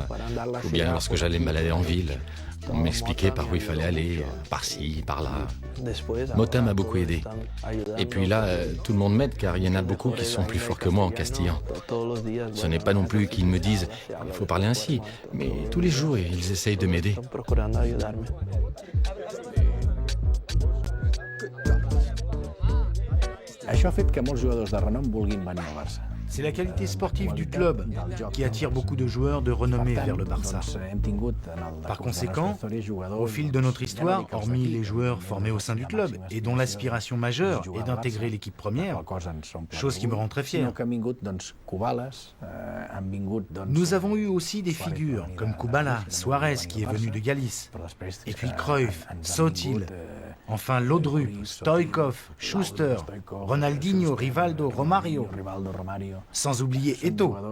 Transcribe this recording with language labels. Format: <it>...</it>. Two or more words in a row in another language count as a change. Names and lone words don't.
<fr>Ou bien lorsque j'allais me balader en ville, on m'expliquait par où il fallait aller, par-ci, par-là. Mota m'a beaucoup aidé. Et puis là, tout le monde m'aide car il y en a beaucoup qui sont plus forts que moi en castillan. Ce n'est pas non plus qu'ils me disent « il faut parler ainsi », mais tous les jours, ils essayent de m'aider.</fr> <ca>Això ha fet que molts jugadors de renom vulguin venir al Barça.</ca> <fr>C'est la qualité sportive du club qui attire beaucoup de joueurs de renommée vers le Barça. Par conséquent, au fil de notre histoire, hormis les joueurs formés au sein du club et dont l'aspiration majeure est d'intégrer l'équipe première, chose qui me rend très fier, nous avons eu aussi des figures comme Kubala, Suarez qui est venu de Galice, et puis Cruyff, Sotil, enfin Laudrup, Stoïkov, Schuster, Ronaldinho, Rivaldo, Romario, sans oublier Eto'o.</fr>